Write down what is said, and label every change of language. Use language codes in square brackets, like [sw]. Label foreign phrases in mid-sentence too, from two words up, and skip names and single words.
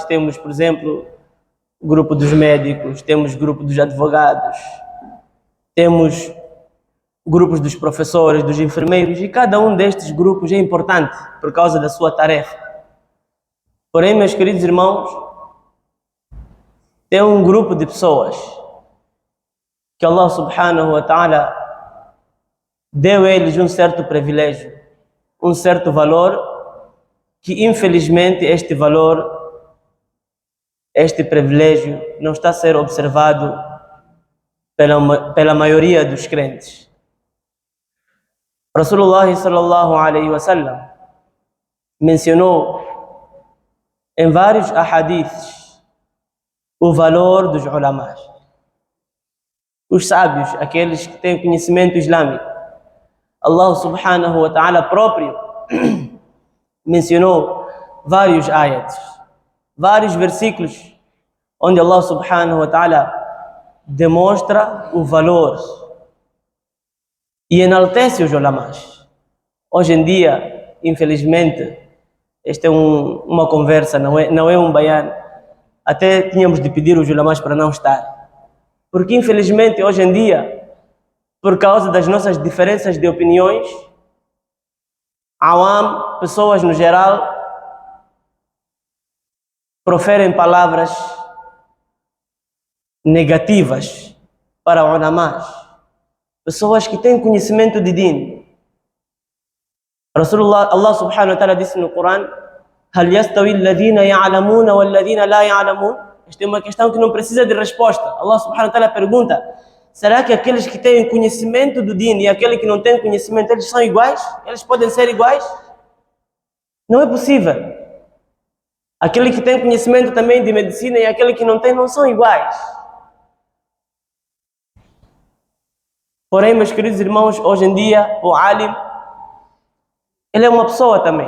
[pt] Temos, por exemplo, o grupo dos médicos, temos o grupo dos advogados, temos grupos dos professores, dos enfermeiros, e cada um destes grupos é importante por causa da sua tarefa. Porém, meus queridos irmãos, tem um grupo de pessoas que [ar] الله سبحانه وتعالى [pt] deu a eles um certo privilégio, um certo valor, que infelizmente este valor, este privilégio não está a ser observado pela maioria dos crentes. [ar] رسول الله صلى الله عليه وسلم [pt] mencionou em vários ahadiths o valor dos ulamás, os sábios, aqueles que têm conhecimento islâmico. [ar] الله سبحانه وتعالى [pt] próprio mencionou vários ayats, vários versículos, onde [ar] الله سبحانه وتعالى [pt] demonstra o valor e enaltece os ulamás. Hoje em dia, infelizmente, esta é uma conversa, não é um bayan. Até tínhamos de pedir os ulamás para não estar. Porque infelizmente hoje em dia, por causa das nossas diferenças de opiniões, awam, pessoas no geral, proferem palavras negativas para ulamás, pessoas que têm conhecimento de din. [ar] رسول الله، الله سبحانه وتعالى [pt] disse no Corão: [ar] هل يستوي الذين يعلمون والذين لا يعلمون? [pt] Esta é uma questão que não precisa de resposta. [ar] الله سبحانه وتعالى [pt] pergunta: será que aqueles que têm conhecimento do din e aqueles que não têm conhecimento, eles são iguais? Eles podem ser iguais? Não é possível. Aquele que tem conhecimento também de medicina e aquele que não tem não são iguais. Porém, meus queridos irmãos, hoje em dia, o alim, ele é uma pessoa também.